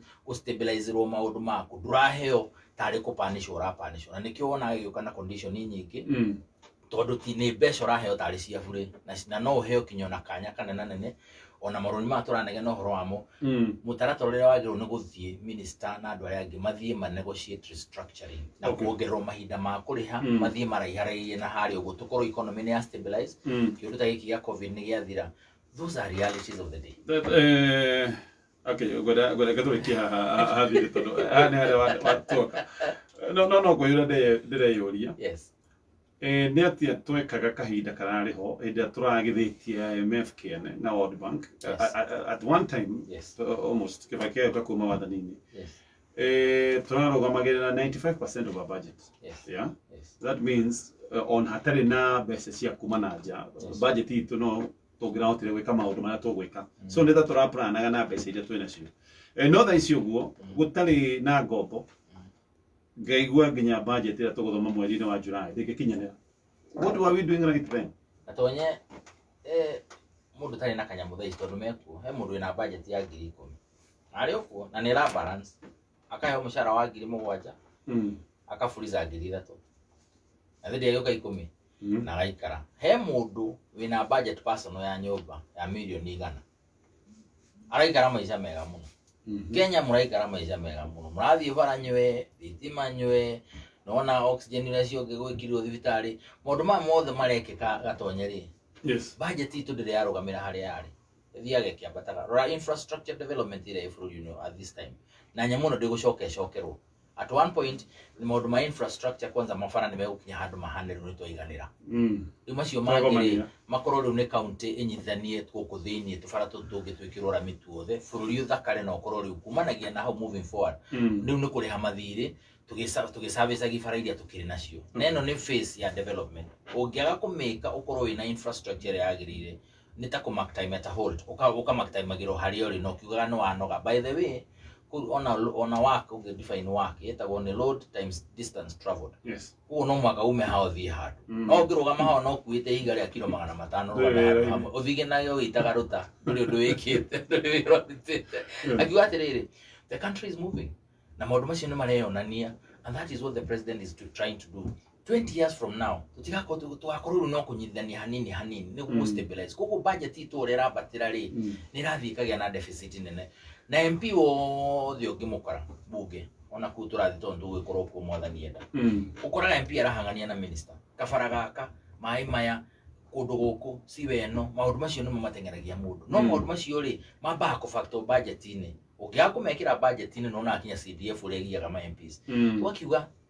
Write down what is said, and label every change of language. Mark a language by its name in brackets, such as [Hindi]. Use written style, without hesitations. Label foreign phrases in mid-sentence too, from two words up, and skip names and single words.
[Kikuyu] ũstabilize maũndũ maku ndũraheo tarĩ kũpanishwo ũrapanishwo na nĩkĩo wonaga gĩũka na condition nyingĩ tondu ti nĩ mbeca ũraheo tarĩ cia bure na no ũheo kinya na kanya kanene ona marũni ma tũranege no horo wamo mũtaratara ũrĩa wagĩrĩirwo nĩ gũthiĩ minister na andũ arĩa angĩ mathiĩ ma [English] negotiate restructuring [Kikuyu] na kuongererwo mahinda ma kũrĩha mathiĩ maraiharairie na harĩa ũguo tũkorwo economy nĩ ya stabilize kĩũndũ ta gĩkĩ gĩa covid nĩ gĩathira. [English] Those are realities of the day. [Kikuyu] Okay, goda gatũrĩkie haha thirĩ tondũ nĩ harĩa watuoka no kwĩyũra ndĩreyũria. [English] Yes. [Kikuyu] Nĩ atĩa twekaga kahinda kararĩ ho hĩndĩ ĩrĩa tũragĩthĩtie IMF kĩene na World Bank [English] at one time almost [Kikuyu] kĩbakĩ gĩoka kuma wathani-inĩ tũrarũgamagĩrĩra 95% [English] of our budget. [Kikuyu] Yeah? [English] That means [Kikuyu] on hatarĩ na mbeca cia kuma na nja budget itũ no tũngĩrahotire gwĩka maũndũ marĩa tũgwĩka so nĩ ta tũraplanaga na mbeca iria twĩ nacio no thaa ici ũguo gũtarĩ na ngombo ngaigua nginya budget ĩrĩa tũgũthoma mweri-inĩ wa July ndĩngĩkinyanĩra. [English] What are we doing right then? [Kikuyu] Atonye mũndũ tarĩ na kanyamũ thaa ici tondũ mekuo he mũndũ wĩna budget ya 10,000 arĩ okuo na nĩ ra balance akaheo mũcara wa 7,000 akafuliza 3,000 na thĩndĩ agĩũka 10 na gaikara. He mũndũ wĩna budget personal ya nyũmba ya milioni 100 araikara maica mega mũno. Kenya mũraikara maica mega mũno mũrathiĩ bara nywe thitima nywe nona oxygen nacio ngĩgwĩkirwo thibitarĩ maũndũ maya mothe marekĩka gatonye rĩ. Budget itũ ndĩrĩ yarũgamĩra harĩa yarĩ ĩthiaga ĩkĩambataga rora [English] infrastructure development [Kikuyu] ĩrĩa bũrũri-inĩ [English] at this time [Kikuyu] na nyamũ ĩno ndĩgũcoka ĩcokerwo. [English] At one point [Kikuyu] maũndũ ma infrastructure kwanza mabara nĩ megũkinya handũ mahanĩrwo nĩ twaiganĩra rĩu macio mangĩ makorwo rĩu nĩ county ĩnyitithanie gũkũ thĩinĩ tũbara tũtũ tũngĩ twĩkĩrwo ramiti wothe bũrũri ũthakare na ũkorwo rĩu kumanagia na hau [English] moving forward [Kikuyu] rĩu nĩ kũrĩha mathirĩ tũgĩcabicagia bara iria tũkĩrĩ nacio na ĩno nĩ phase ya development. Ũngĩaga kũmĩka ũkorwo wĩna infrastructure ĩrĩa yagĩrĩire nĩ ta kũmark [English] time at a hold [Kikuyu] ũkamark time magĩrwo harĩa ũrĩ na ũkiugaga nĩ wanoga. [English] By the way [Kikuyu] ona work unge define work yetagwo nĩ [English] load times distance traveled. [Kikuyu] Ũguo no mwaka ume hao thiĩ handũ no ũngĩrũgama hao no kuĩte ihiga rĩa kilo 500 rũgame hamwe ũthige nayo wĩitaga ruta ndũrĩ ũndũ wĩkĩte ndũrĩ wĩra ũrutĩte akiuga atĩrĩrĩ [English] the country is moving [Kikuyu] na maũndũ macio nĩ mareyonania [English] and that is what the president is trying to do. [Kikuyu] 20 [English] years from now [Kikuyu] tũgakorwo no kũnyithania hanini nĩguo stabilize kũguo budget itũ ũrĩa ĩrambatĩra rĩ nĩ ĩrathiĩ ĩkagĩa na deficit nene na MP wothe ũngĩmũkora bunge ona kũu tũrathiĩ tondũ tũgũgĩkorwo kuo mwathani enda ũkoraga MP arahang'ania na minister kabara gaka maĩ maya kũndũ gũkũ siwe ĩno maũndũ macio nĩmo mateng'eragia mũndũ no maũndũ macio rĩ mambaga kũfactor budget-inĩ ũngĩaga kũmekĩra budget-inĩ no nakinya CDF ũrĩa ĩgiaga ma MPs twakiuga